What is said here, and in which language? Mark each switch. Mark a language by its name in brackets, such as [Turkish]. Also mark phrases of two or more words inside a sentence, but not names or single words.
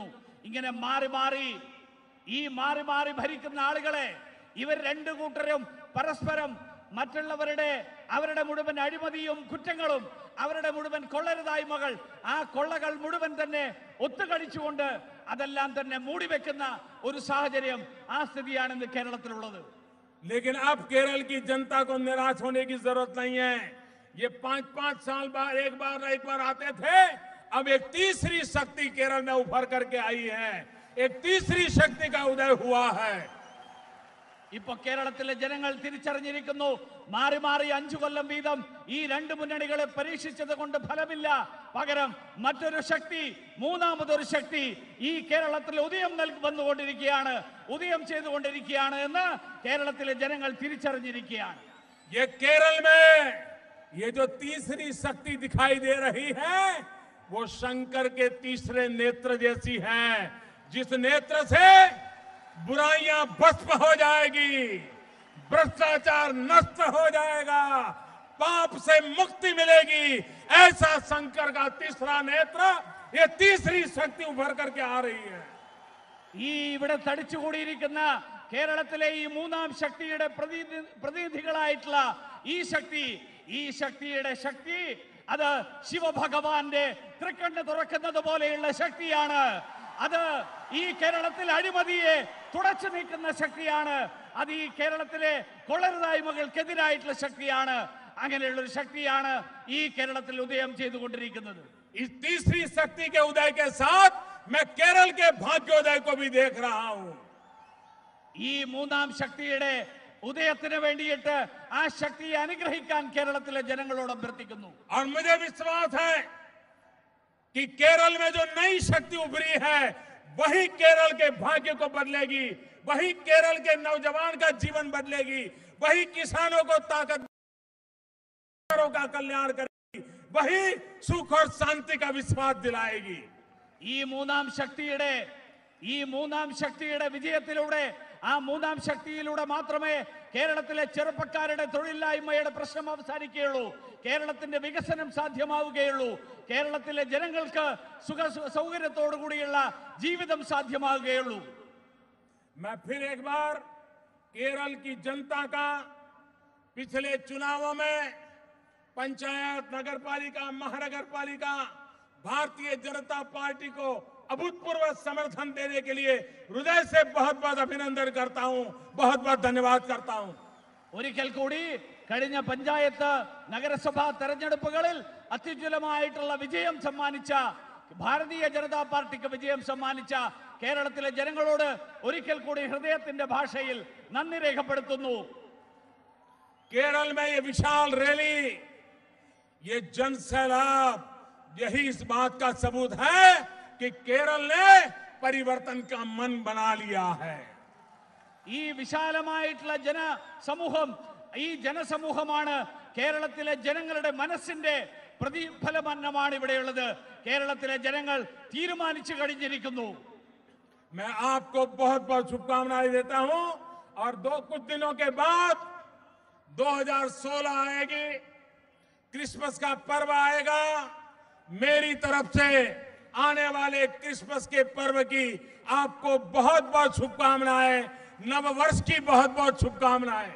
[Malayalam] ഇങ്ങനെ മാറി മാറി ഭരിക്കുന്ന ആളുകളെ ഇവർ രണ്ടു കൂട്ടരും പരസ്പരം അവരുടെ മുഴുവൻ അഴിമതിയും കുറ്റങ്ങളും, അവരുടെ മുഴുവൻ കൊള്ളരുതായ്മകൾ, ആ കൊള്ളകൾ മുഴുവൻ തന്നെ ഒത്തുകഴിച്ചുകൊണ്ട് അതെല്ലാം തന്നെ മൂടിവെക്കുന്ന ഒരു സാഹചര്യം, ആ സ്ഥിതിയാണ് ഇന്ന് കേരളത്തിലുള്ളത്. [Hindi] लेकिन अब केरल की जनता को निराश होने की जरूरत नहीं है. ये 5-5 साल बाद एक बार आते थे. अब एक तीसरी शक्ति केरल में उभर करके आई है. एक तीसरी शक्ति का उदय हुआ है. [Malayalam] ഇപ്പൊ കേരളത്തിലെ ജനങ്ങൾ തിരിച്ചറിഞ്ഞിരിക്കുന്നു, മാറി 5 കൊല്ലം വീതം ഈ രണ്ട് മുന്നണികളെ പരീക്ഷിച്ചത് കൊണ്ട് ഫലമില്ല. പകരം മറ്റൊരു ശക്തി, മൂന്നാമതൊരു ശക്തി ഈ കേരളത്തിൽ ഉദയം ചെയ്തുകൊണ്ടിരിക്കുകയാണ് എന്ന് കേരളത്തിലെ ജനങ്ങൾ തിരിച്ചറിഞ്ഞിരിക്കുകയാണ്. [Hindi] ये केरल में ये जो तीसरी शक्ति दिखाई दे रही है, वो शंकर के तीसरे नेत्र जैसी है, जिस नेत्र से बुराइयां भस्म हो जाएगी, भ्रष्टाचार नष्ट हो जाएगा, पाप से मुक्ति मिलेगी. ऐसा शंकर का तीसरा नेत्र, ये तीसरी शक्ति उभर करके आ रही है. [Malayalam] ഈ ഇവിടെ തടിച്ചുകൂടിയിരിക്കുന്ന കേരളത്തിലെ ഈ മൂന്നാം ശക്തിയുടെ പ്രതിനിധികളായിട്ടുള്ള ഈ ശക്തിയുടെ ശക്തി അത് ശിവഭഗവാന്റെ തൃക്കണ്ണ് തുറക്കുന്നത് പോലെയുള്ള ശക്തിയാണ്. അത് ഈ കേരളത്തിൽ അഴിമതിയെ തുടച്ചു നീക്കുന്ന ശക്തിയാണ്. അത് ഈ കേരളത്തിലെ കൊള്ളരുതായ്മകൾക്കെതിരായിട്ടുള്ള ശക്തിയാണ്. അങ്ങനെയുള്ള ഒരു ശക്തിയാണ് ഈ കേരളത്തിൽ ഉദയം ചെയ്തുകൊണ്ടിരിക്കുന്നത്. [Hindi] इस तीसरी शक्ति के उदय के साथ मैं केरल के भाग्योदय को भी देख रहा हूं. [Malayalam] ഈ മൂന്നാം ശക്തിയുടെ ഉദയത്തിന് വേണ്ടിയിട്ട് ആ ശക്തിയെ അനുഗ്രഹിക്കാൻ കേരളത്തിലെ ജനങ്ങളോട് അഭ്യർത്ഥിക്കുന്നു. [Hindi] और मुझे विश्वास है कि केरल में जो नई शक्ति उभरी है, वही केरल के भाग्य को बदलेगी, वही केरल के नौजवान का जीवन बदलेगी, वही किसानों को ताकत का कल्याण करेगी, वही सुख और शांति का विश्वास दिलाएगी. [Malayalam] ഈ മൂന്നാം ശക്തിയുടെ വിജയത്തിലൂടെ, ആ മൂന്നാം ശക്തിയിലൂടെ മാത്രമേ കേരളത്തിലെ ചെറുപ്പക്കാരുടെ തൊഴിലില്ലായ്മയുടെ പ്രശ്നം അവസാനിക്കുകയുള്ളൂ, കേരളത്തിന്റെ വികസനം സാധ്യമാവുകയുള്ളൂ, കേരളത്തിലെ ജനങ്ങൾക്ക് സൗകര്യത്തോടു കൂടിയുള്ള ജീവിതം സാധ്യമാവുകയുള്ളൂ. [Hindi] मैं फिर एक बार केरल की जनता का पिछले चुनावों में पंचायत, नगरपालिका, महानगरपालिका भारतीय जनता पार्टी को अभूतपूर्व समर्थन देने के लिए हृदय से बहुत बहुत अभिनंदन करता हूं, बहुत बहुत धन्यवाद करता हूं. [Malayalam] ഒരിക്കൽ കൂടി കഴിഞ്ഞ പഞ്ചായത്ത് നഗരസഭാ തെരഞ്ഞെടുപ്പുകളിൽ അത്യുജ്വലമായിട്ടുള്ള വിജയം സമ്മാനിച്ച, ഭാരതീയ ജനതാ പാർട്ടിക്ക് വിജയം സമ്മാനിച്ച കേരളത്തിലെ ജനങ്ങളോട് ഒരിക്കൽ കൂടി ഹൃദയത്തിന്റെ ഭാഷയിൽ നന്ദി രേഖപ്പെടുത്തുന്നു. [Hindi] केरल में ये विशाल रैली, ये जन सैलाब, यही इस बात का सबूत है कि केरल ने परिवर्तन का मन बना लिया है. [Malayalam] ഈ വിശാലമായിട്ടുള്ള ജനസമൂഹമാണ് കേരളത്തിലെ ജനങ്ങളുടെ മനസ്സിന്റെ പ്രതിഫലനമാണ് ഇവിടെയുള്ളത്. കേരളത്തിലെ ജനങ്ങൾ തീരുമാനിച്ചു കഴിഞ്ഞിരിക്കുന്നു. [Hindi] मैं आपको बहुत बहुत शुभकामनाएं देता हूं और कुछ दिनों के बाद 2016 आएगी, क्रिसमस का पर्व आएगा। मेरी तरफ से आने वाले क्रिसमस के पर्व की आपको बहुत बहुत शुभकामनाएं, नववर्ष की बहुत बहुत शुभकामनाएं।